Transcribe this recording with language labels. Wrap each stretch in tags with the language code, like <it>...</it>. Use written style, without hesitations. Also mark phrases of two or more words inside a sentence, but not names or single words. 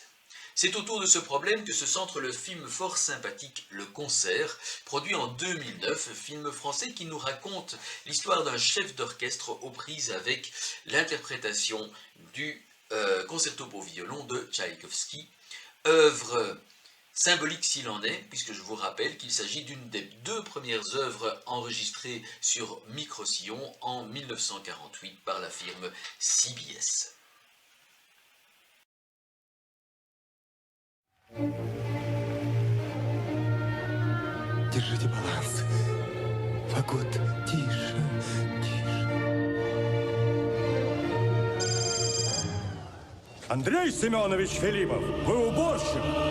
<fr>C'est autour de ce problème que se centre le film fort sympathique Le Concert, produit en 2009, film français qui nous raconte l'histoire d'un chef d'orchestre aux prises avec l'interprétation du concerto pour violon de Tchaïkovski, œuvre Symbolique s'il en est, puisque je vous rappelle qu'il s'agit d'une des 2 premières œuvres enregistrées sur micro-sillon en 1948 par la firme CBS.</fr> <ru>Держите баланс. Фагот, тише, тише. Андрей Семенович Филиппов, вы уборщик.</ru>